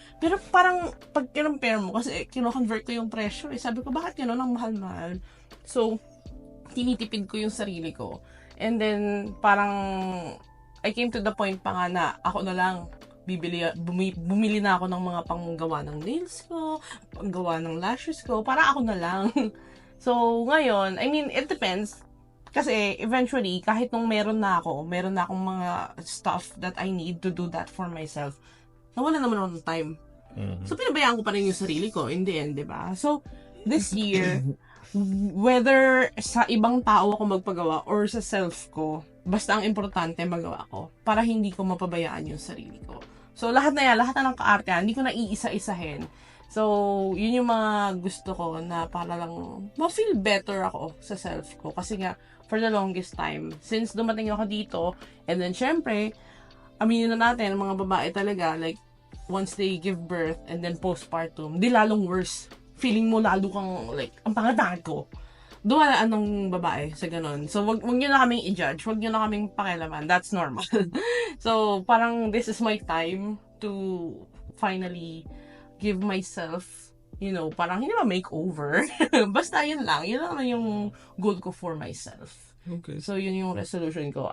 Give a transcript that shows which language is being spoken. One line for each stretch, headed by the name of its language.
Filipino: Pero parang, pag kinompare mo, kasi kino-convert ko yung presyo, sabi ko, bakit gano'n ang mahal-mahal? So, tinitipid ko yung sarili ko. And then, parang,
English: I came to the point
Filipino: pa nga na, ako na lang, bumili na ako ng mga panggawa ng nails ko, panggawa ng lashes ko, para ako na lang.
English: So, ngayon, I mean, it depends.
Filipino: Kasi, eventually, kahit nung meron na akong mga
English: stuff that I need to do that for myself,
Filipino: nawala naman ako ng time. So, pinabayaan ko pa rin yung sarili ko
English: in the end,
Filipino: di ba? So, this year, whether sa ibang tao ako magpagawa or sa self ko, basta ang importante magawa ko para hindi ko mapabayaan yung sarili ko. So, lahat na ng kaartehan, hindi ko na iisa-isahin. So, yun yung mga gusto ko na para lang ma-feel better ako sa self ko. Kasi nga,
English: for the longest time,
Filipino: since dumating ako dito, and then syempre, aminin na natin, mga babae talaga, like,
English: once they give birth
Filipino: and then postpartum, di lalong worse. Feeling mo lalo kang, like, ang pangatangad ko. Dumaan ng babae sa ganun. So, wag nyo na kaming i-judge. Wag nyo na kaming pakialaman.
English: That's normal. So, parang this is my time to finally give myself, parang hindi ba makeover?
Filipino: Basta yun lang. Yun lang yung goal ko
English: for myself. Okay.
Filipino: So, yun yung resolution ko.